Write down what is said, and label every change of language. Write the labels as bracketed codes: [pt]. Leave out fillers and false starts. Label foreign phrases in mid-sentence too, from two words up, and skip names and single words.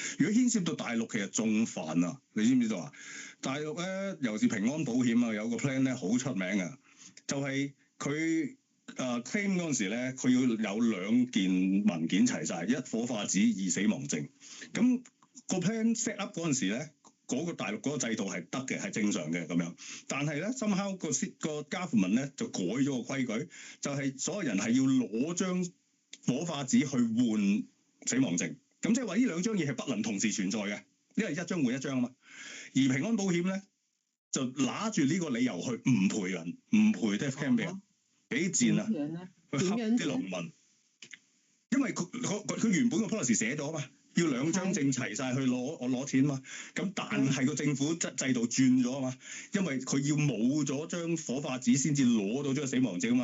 [yue] 如果牽涉到大陸，其實仲煩啊！你知唔知道啊？大陸咧，尤其是平安保險啊，有個 plan 咧好出名啊，就係佢claim 嗰陣時咧，佢要有2件文件齊晒，一火化紙，二死亡證。咁個 [en] plan set up [yue] 嗰陣時咧，嗰個大陸嗰個制度係得嘅，係正常嘅咁樣。但係咧，somehow個 government 咧就改咗個規矩，就係所有人係要攞張火化紙去換死亡證。咁即係話呢兩張嘢係不能同時存在嘅，因為一張換一張啊嘛。而平安保險咧就揦住呢個理由去唔賠人，唔賠 [en] death claim [yue] 俾人，幾賤啊！去恰啲農民，因為佢原本個 policy 寫咗嘛，要兩張證齊晒去攞錢嘛。咁但係個政府制度轉咗啊嘛，因為佢要冇咗張火化紙先至攞到張死亡證啊嘛。